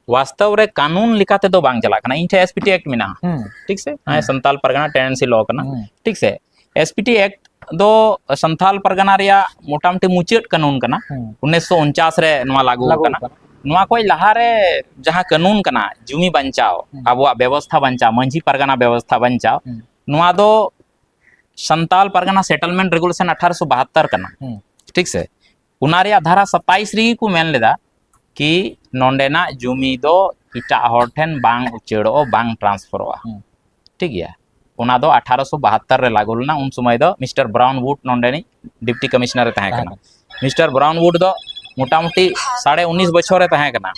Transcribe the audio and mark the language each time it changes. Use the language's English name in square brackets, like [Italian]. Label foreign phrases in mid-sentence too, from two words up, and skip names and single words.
[Santali] वास्तव रे कानून लिखाते तो बांग चला कना इन ठे एसपीटी एक्ट मिना ठीक से संताल परगना [English] tenancy law [Santali] कना ठीक से एसपीटी एक्ट दो संताल परगना रिया मोटामोटी मुचाद कानून कना 1949 रे नवा लागू कना नवा कोई लहारे जहां कानून कना जुमी बंचाओ अबुआ व्यवस्था बंचाओ मंझी परगना व्यवस्था बंचाओ नवा दो संताल परगना सेटलमेंट रेगुलेशन 1872 कना ठीक से उना रिया धारा 27 री को मेन लेदा कि नोंडेना जुमी दो इटा हर ठेन बांग उचेड़ो बांग ट्रांसफरवा ठीक गया उना दो 1872 रे लागू लेना उन समय दो मिस्टर ब्राउन वुड नोंडेनी [English] deputy commissioner [Santali] रे तहे कना मिस्टर ब्राउन वुड दो मोटामोटी 19.5 बछर रे तहे कना